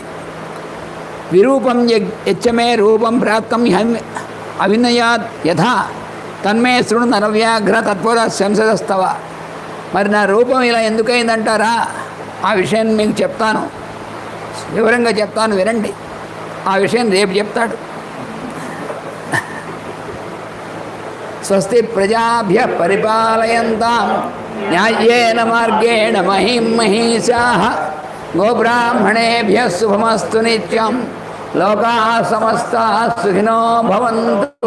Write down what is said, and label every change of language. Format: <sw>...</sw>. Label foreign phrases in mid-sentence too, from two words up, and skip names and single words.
<sa>విరూపం యచ్చమే రూపం ప్రాప్తం అవినయాత్ యథా తన్మే శృణు నరవ్యాఘ్ర తత్పర శంసదస్తవ.</sa> <te>మరి నా రూపం ఇలా ఎందుకైందంటారా? ఆ విషయాన్ని మీకు చెప్తాను, వివరంగా చెప్తాను, వినండి. ఆ విషయం రేపు చెప్తాడు.</te> <sa>స్వస్తి ప్రజాభ్య పరిపాలయంతాం న్యాయేన మార్గేణ మహిం మహిషాః గోబ్రాహ్మణేభ్య శుభమస్తు నిత్యం. లోకాః సమస్తాః సుఖినో భవంతు.</sa>